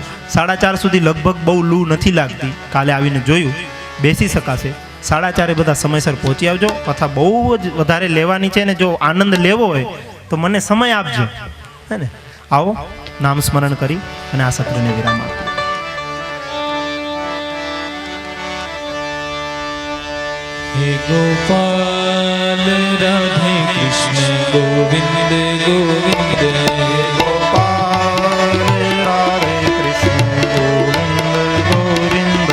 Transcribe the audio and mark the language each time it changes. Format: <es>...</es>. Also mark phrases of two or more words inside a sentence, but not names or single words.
<gu>4:30 સુધી લગભગ બહુ લૂ નથી લાગતી. કાલે આવીને જોયું, બેસી શકાશે. 4:30 બધા સમયસર પહોંચી આવજો. કથા બહુ જ વધારે લેવાની છે, ને જો આનંદ લેવો હોય તો મને સમય આપજો, હે ને? આવો નામસ્મરણ કરી અને આ સત્રને વિરામ આપીએ.</gu> <hi>हे गोपाल राधे कृष्ण गोविंद गोविंद, गोपाल राधे कृष्ण गोविंद गोविंद,</hi>